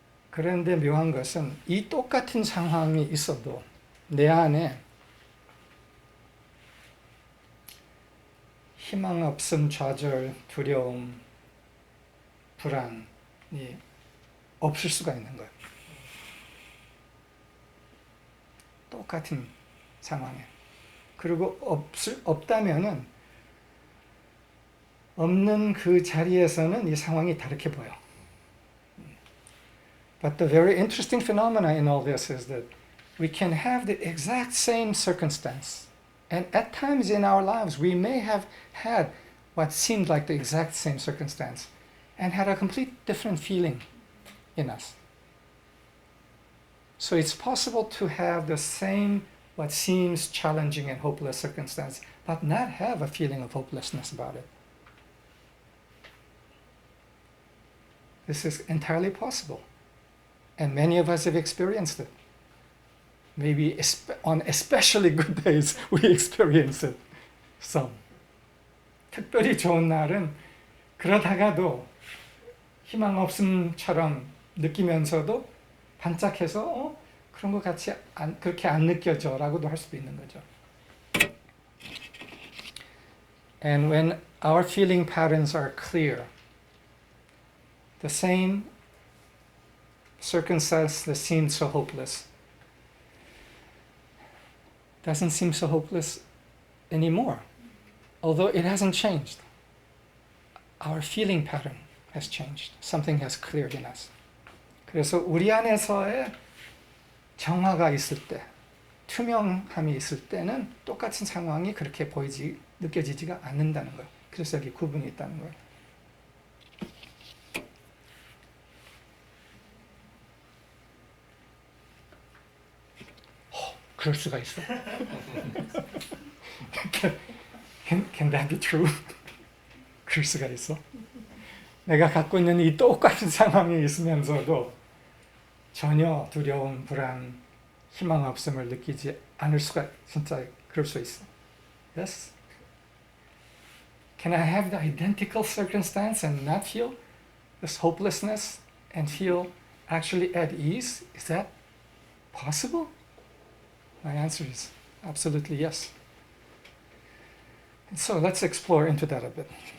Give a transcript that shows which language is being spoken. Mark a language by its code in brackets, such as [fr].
[ko] 그런데 묘한 것은 이 똑같은 상황이 있어도 내 안에 희망 없음, 좌절, 두려움, 불안이 없을 수가 있는 거예요. 똑같은 상황에. 그리고 없다면은 없는 그 자리에서는 이 상황이 다르게 보여. [en] But the very interesting phenomena in all this is that we can have the exact same circumstance. And at times in our lives, we may have had what seemed like the exact same circumstance and had a complete different feeling in us. So it's possible to have the same, what seems challenging and hopeless circumstance, but not have a feeling of hopelessness about it. This is entirely possible. And many of us have experienced it. Maybe on especially good days, we experience it. Some. [ko] 특별히 좋은 날은 그러다가도 희망 없음처럼 느끼면서도 반짝해서 그런 것 같이 그렇게 안 느껴져 라고도 할 수도 있는 거죠. [en] And when our feeling patterns are clear, the same circumstance that seemed so hopeless doesn't seem so hopeless anymore, although it hasn't changed. Our feeling pattern has changed. Something has cleared in us. [ko] 그래서 우리 안에서의 정화가 있을 때, 투명함이 있을 때는 똑같은 상황이 그렇게 느껴지지가 않는다는 거예요. 그래서 여기 구분이 있다는 거예요. 그럴 수가 있어? [en] Can that be true? [ko] 그럴 수가 있어? 내가 갖고 있는 이 똑같은 상황이 있으면서도 전혀 두려움, 불안, 희망 없음을 느끼지 않을 수가 진짜 그럴 수 있어. [en] Yes? Can I have the identical circumstance and not feel this hopelessness and feel actually at ease? Is that possible? My answer is absolutely yes. And so let's explore into that a bit.